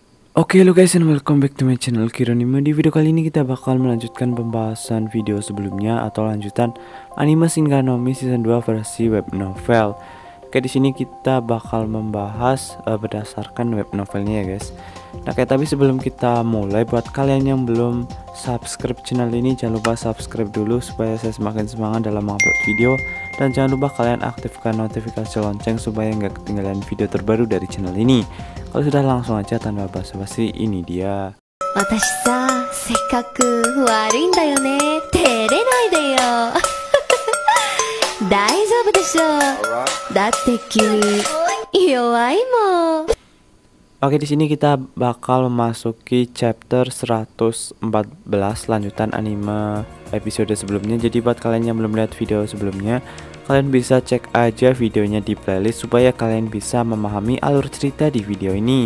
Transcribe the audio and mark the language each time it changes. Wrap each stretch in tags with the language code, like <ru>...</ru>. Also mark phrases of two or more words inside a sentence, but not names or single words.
<en>Oke lo guys, and welcome back to my channel Kironima.</en> <id>Di video kali ini kita bakal melanjutkan pembahasan video sebelumnya atau lanjutan anime Shinigami season 2 versi</id> <en>web novel.</en> <id>Oke, di sini kita bakal membahas berdasarkan</id> <en>web novelnya</en> <id>ya guys. Nah, tapi sebelum kita mulai, buat kalian yang belum</id> <en>subscribe channel</en> <id>ini, jangan lupa subscribe dulu supaya saya semakin semangat dalam mengupload video. Dan jangan lupa kalian aktifkan notifikasi lonceng supaya nggak ketinggalan video terbaru dari channel ini. Kalau sudah, langsung aja tanpa basa-basi, ini dia.</id> <ja>私さ、せっかく悪いんだよね。照れないでよ。大丈夫でしょ。だって君弱いもん。</ja> <id>Oke, di sini kita bakal memasuki chapter 114 lanjutan anime episode sebelumnya. Jadi buat kalian yang belum lihat video sebelumnya, kalian bisa cek aja videonya di playlist supaya kalian bisa memahami alur cerita di video ini.</id>